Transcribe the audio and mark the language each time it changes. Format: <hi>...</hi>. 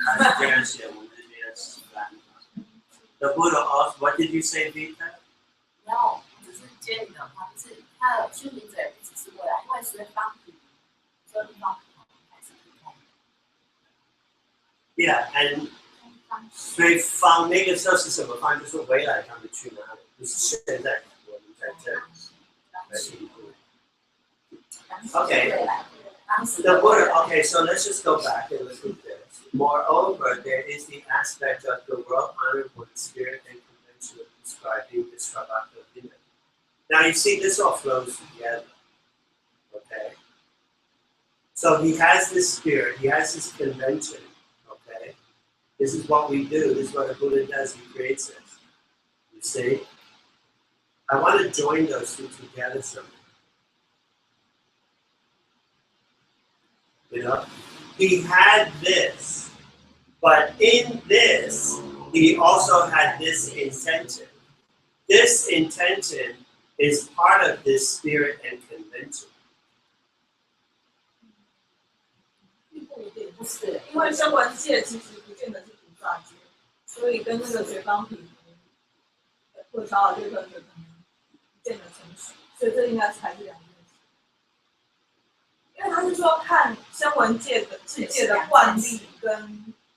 <zh>他这样写，我们这边是烂的。</zh> <en>The Buddha also, what did you say, Vita?</en> <zh>然后只是接你的话，就是他的修行者也不只是未来，因为随方比，所以方还是不同。 Yeah, and 所以方那个时候是什么方？就是未来他们去哪里？不是现在我们在这里来进步。</zh> <en>Okay. The Buddha, okay, so let's just go back and look at this. Moreover, there is the aspect of the world-honored Buddha spirit and convention of describing the Sravaka Vinaya. Now you see, this all flows together. Okay? So he has this spirit, he has this convention. Okay? This is what we do, this is what a Buddha does, he creates this. You see? I want to join those two together somehow. You know, he had this, but in this, he also had this intention. This intention is part of this spirit and convention.</en> <zh>不是，因为声闻界其实不见得是菩萨界，所以跟那个随方品或者长老界可能不见得成熟，所以这应该才是两件事。因为他是说看声闻界的世界的惯例跟</zh>